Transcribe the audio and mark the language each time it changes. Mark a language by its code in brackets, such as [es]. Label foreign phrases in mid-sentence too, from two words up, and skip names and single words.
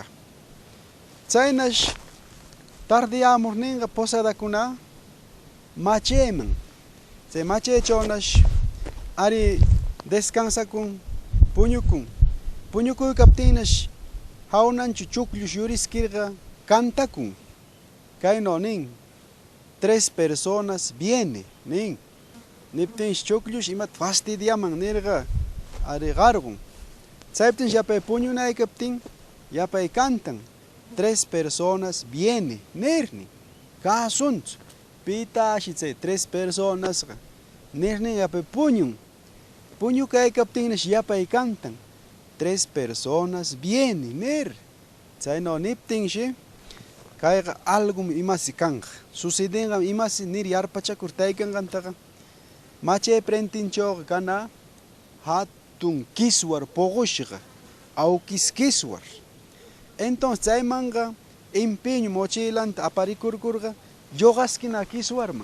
[qu] Chaynash tardiyamurninqa posadakuna machayman. Chay machaychawnash ari descansakun puñukun. Puñukuykaptinnash hawnanchu chukllush yuriskirqa cantakun. [es] Kayno nin, 3 personas viene, [qu] nin. Niptinsh chukllush imat fastidiaman nirqa ari qarqun. Chayptinsh yapay puñunaykaptin yapay cantan. [es] 3 personas viene, [qu] nirni. Kasunch. Pitashi chay 3 personas nirni yapay puñun. Puñu kaykaptinnash yapay cantan. [es] 3 personas viene, [qu] nir. Chayno niptinshi kayqa algum imasi kanqa. Sucedinqa imasi nir yarpachakurtaykanqantaqa. Machay prentinchawqa kana hatun kiswar poqushqa, awkis kiswar. Entonces chaymanqa empeño mochilanta aparikurkurqa lloqaskina kiswarman.